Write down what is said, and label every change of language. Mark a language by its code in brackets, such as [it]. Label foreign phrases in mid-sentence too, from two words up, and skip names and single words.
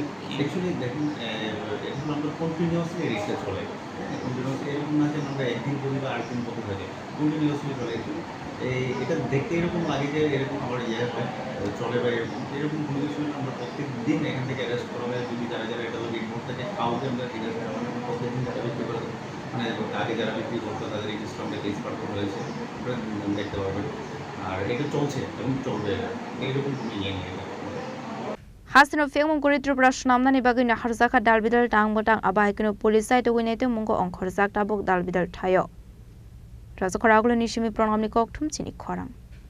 [bn] অ্যাকচুয়ালি দেখুন এখন আমরা [en] continuously research [bn] চলে কন্টিনিউয়াসলি এরকম না যে আমরা একদিন করি বা আরেকদিন করতে থাকে কন্টিনিউয়াসলি চলে এটা দেখতে এরকম লাগে যে এরকম আবার ইয়ে হয় চলে বা এরকম কোনো কিছু আমরা প্রত্যেক দিন এখান থেকে অ্যারেস্ট করা হয় যদি যারা যারা এটা রিপোর্ট থাকে কাউকে আমরা জিজ্ঞাসা মানে প্রত্যেক দিন যারা বিক্রি করে মানে আগে যারা বিক্রি করতো তাদের রেজিস্টার আমরা এক্সপার্ট করা হয়েছে দেখতে পারবেন আর এটা চলছে এবং চলবে এইরকম কোনো ইয়ে নিয়ে [trp] Hasino fengmung kuri tripura shnamnani bagui na harzaka dalbidal tangbotang abaikino polisai to winete mungo onkhorjak tabuk dalbidal thayo. Raja khoraglo nishimi pranamni kokthum chini khorang.